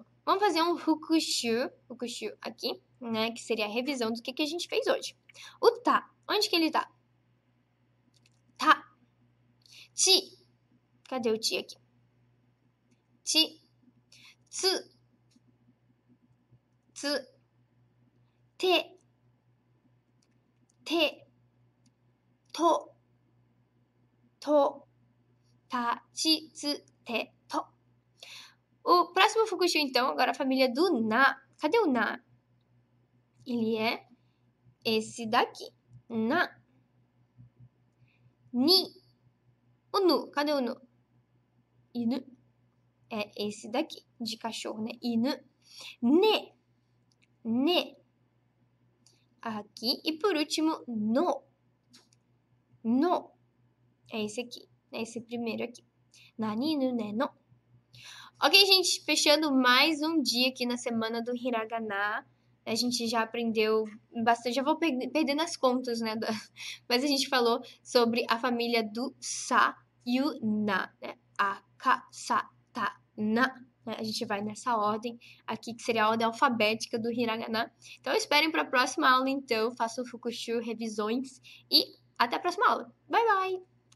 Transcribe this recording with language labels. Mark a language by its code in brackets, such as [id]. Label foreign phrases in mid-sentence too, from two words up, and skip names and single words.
[pt] Vamos fazer um fukushu aqui, né? Que seria a revisão do que a gente fez hoje. O tá. Onde que ele tá? Tá. Ti. Cadê o ti aqui? Ti. [ja] Tsu. Tsu. Te. Te. To. To. Ta. Chi. Tsu. Te. To. [pt] O próximo fukushu, então, agora a família do na. Cadê o na? Ele é esse daqui. Na. Ni. O nu. Cadê o nu? [ja] Inu. [pt] É esse daqui, de cachorro, né? [ja] Inu. Ne. Ne. [pt] Aqui. E por último, no. No. É esse aqui. É esse primeiro aqui. [ja] Nani no ne no. [pt] Ok, gente, fechando mais um dia aqui na semana do Hiragana. A gente já aprendeu bastante, já vou perdendo as contas, né? Mas a gente falou sobre a família do sa e o na, né? [ja] A, ka, sa, ta, na. [pt] A gente vai nessa ordem aqui, que seria a ordem alfabética do Hiragana. Então, esperem para a próxima aula, então. Façam fukushu, revisões e até a próxima aula. [en] Bye, bye!